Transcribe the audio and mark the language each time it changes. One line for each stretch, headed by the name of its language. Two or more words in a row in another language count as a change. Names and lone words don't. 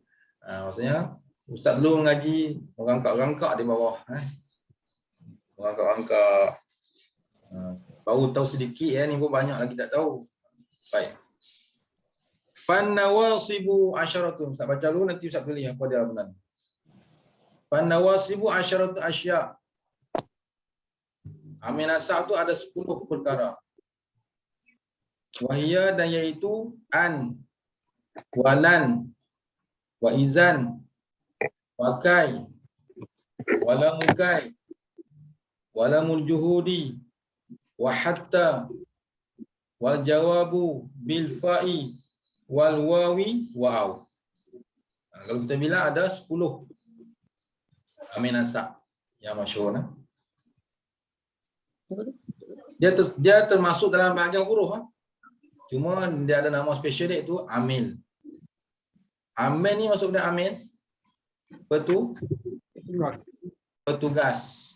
Malay: Maksudnya, Ustaz dulu mengaji, rangkak-rangkak di bawah. Rangkak-rangkak. Baru tahu sedikit, ni pun banyak lagi tak tahu. Baik.
Arabic: فالنواصب عشرة.
Malay: Ustaz baca dulu, nanti Ustaz tulis apa dia benar.
Arabic: فالنواصب عشرة عشا.
Malay: Amil nasab tu ada 10 perkara.
Arabic: وهي,
Malay: dan iaitu
Arabic: أن، ولن، وإذن، وكي، ولام كي، ولام الجحود، وحتى، والجواب بالفاء، والواو، وأو.
Malay: Kalau kita bilang ada 10 amil nasab yang masyhur. Dia termasuk dalam bahagian huruf. Cuma dia ada nama special dia tu amil. Amil ni masuk dalam amil petugas.